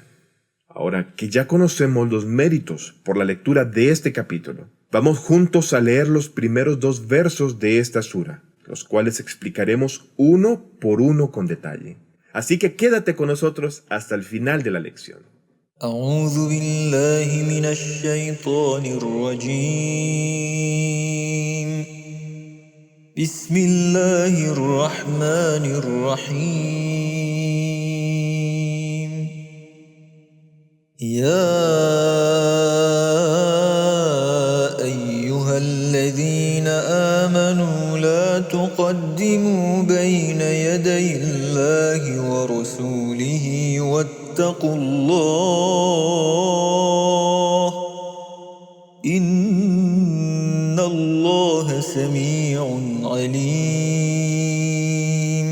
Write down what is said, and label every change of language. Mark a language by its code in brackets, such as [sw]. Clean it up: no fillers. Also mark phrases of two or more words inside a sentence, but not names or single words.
[es] Ahora que ya conocemos los méritos por la lectura de este capítulo, vamos juntos a leer los primeros 2 versos de esta sura, los cuales explicaremos uno por uno con detalle. Así que quédate con nosotros hasta el final de la lección. [ar] أعوذ بالله من الشيطان الرجيم بسم الله الرحمن الرحيم يا أيها الذين آمنوا لا تقدموا بين يدي الله ورسوله واتقوا الله إن الله سميع عليم.